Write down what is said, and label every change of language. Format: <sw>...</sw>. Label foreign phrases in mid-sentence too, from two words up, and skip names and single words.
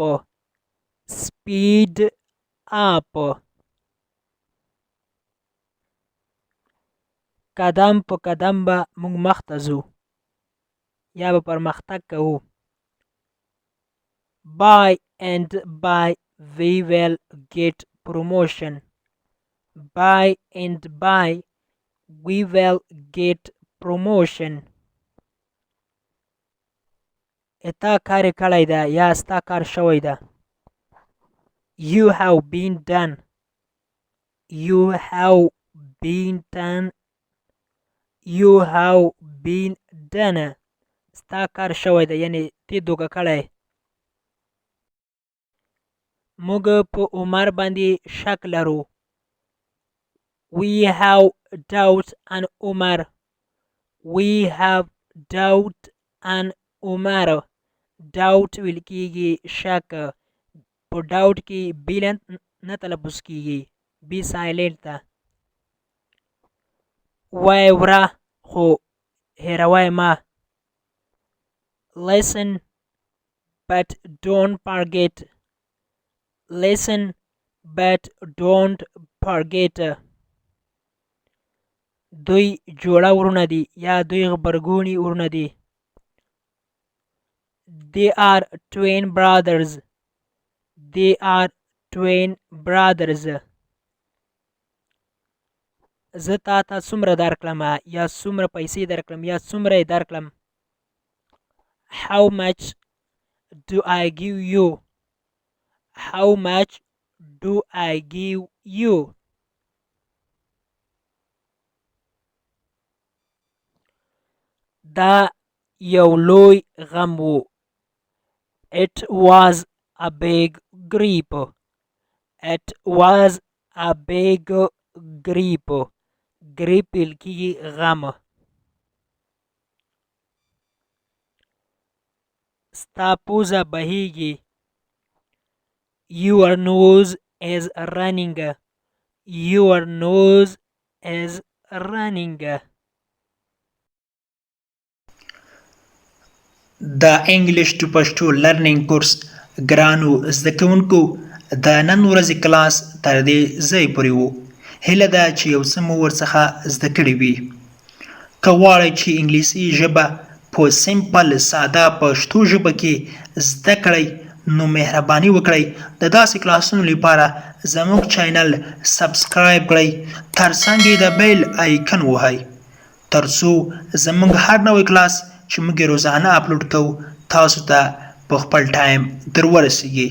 <en>speed up.</en> <ps>قدم په قدم به موږ مخته ځو یا به پرمختګ کوو.</ps> <en>by and by we will get promotion. by and by we will get promotion.</en> <ps>تا کار کړی ده یا ستا کار شوی ده.</ps> <en>you have been done. you have been done. you have been done.</en> <ps>ستا کار شوی ده یعنی تی دوکه کړی. موږ په عمر باندې شک لرو.</ps> <en>we have doubt on Umar. we have doubt on Umar.</en> <ps>doubt ویل کیږي شک. په doubt کې بی نه تلفظ کیږي</ps> <en>B silent</en> <ps>ده. وای وره خو هیروای ما.</ps> <en>listen but don't forget. listen but don't forget.</en> <ps>دوی جوړه ورونه دي یا دوی غبرګوني ورونه دي.</ps> <en>they are twin brothers. they are twin brothers.</en> <ps>زه تا ته څومره درکړم یا څومره پیسې درکړم یا څومره یې درکړم.</ps> <en>how much do I give you. how much do I give you.</en> <ps>دا یو لوی غم و.</ps> <en>it was a big grief. it was a big grief.</en> <ps>grief ویل کیږي غم. ستا پوزه بهیږي.</ps> <en>your nose is running. your nose is running.</en> <ps>د</ps> <en>English to Pashto learning course</en> <ps>ګرانو زده کوونکو د نن ورځې کلاس تر دې ځای پورې وو. هیله ده چې یو څه مو ورڅخه زده کړي وي. که غواړئ چې انګلیسي ژبه په سمپل ساده پښتو ژبه کې زده کړئ نو مهرباني وکړئ د داسې کلاسونو لپاره زموږ چینل سبسکرایب کړئ، ترڅنګ یې د</ps> <en>bell icon</en> <ps>ووهئ ترڅو زموږ هر نوی کلاس چې موږ روزانه اپلوډ کوو تاسو ته په خپل ټایم در ورسیږي.</ps>